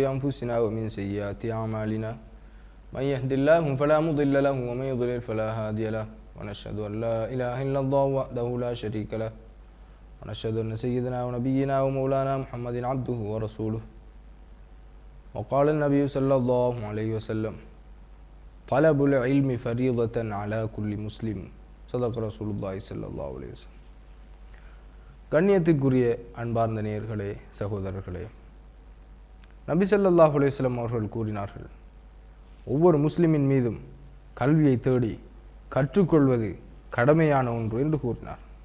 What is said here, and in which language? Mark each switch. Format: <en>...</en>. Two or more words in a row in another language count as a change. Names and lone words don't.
<ar>أنفسنا ومن سيئات أعمالنا من يهد الله فلا مضل له ومن يضلل فلا هادي له ونشهد أن لا إله إلا الله وحده لا شريك له ونشهد أن سيدنا ونبينا ومولانا محمد عبده ورسوله وقال النبي صلى الله عليه وسلم طلب العلم فريضة على كل مسلم صدق رسول الله صلى الله عليه وسلم.</ar> <ta>கண்ணியத்திற்குரிய அன்பார்ந்த நேயர்களே, சகோதரர்களே, நபி</ta> <ar>صلى الله عليه وسلم</ar> <ta>அவர்கள் கூறினார்கள், ஒவ்வொரு முஸ்லிமின் மீதும் கல்வியை தேடி கற்றுக்கொள்வது கடமையான ஒன்று என்று கூறினார்.</ta>